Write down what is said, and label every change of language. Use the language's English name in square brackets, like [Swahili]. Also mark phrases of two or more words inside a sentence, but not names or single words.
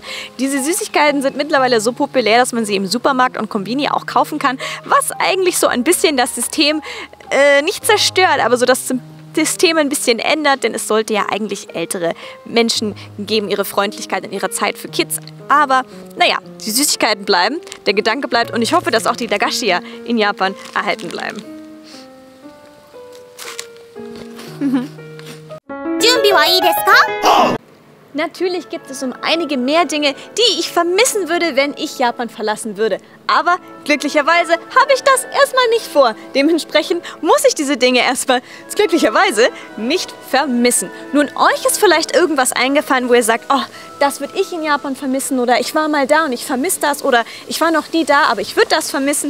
[German] Diese Süßigkeiten sind mittlerweile so populär, dass man sie im Supermarkt und Konbini auch kaufen kann, was eigentlich so ein bisschen das System nicht zerstört, aber so das System ein bisschen ändert, denn es sollte ja eigentlich ältere Menschen geben, ihre Freundlichkeit in ihrer Zeit für Kids. Aber naja, die Süßigkeiten bleiben, der Gedanke bleibt und ich hoffe, dass auch die Dagashiya in Japan erhalten bleiben. [Japanese] 準備はいいですか？ [German] Natürlich gibt es um einige mehr Dinge, die ich vermissen würde, wenn ich Japan verlassen würde. Aber glücklicherweise habe ich das erstmal nicht vor. Dementsprechend muss ich diese Dinge erstmal glücklicherweise nicht vermissen. Nun, euch ist vielleicht irgendwas eingefallen, wo ihr sagt, oh, das würde ich in Japan vermissen oder ich war mal da und ich vermisse das oder ich war noch nie da, aber ich würde das vermissen.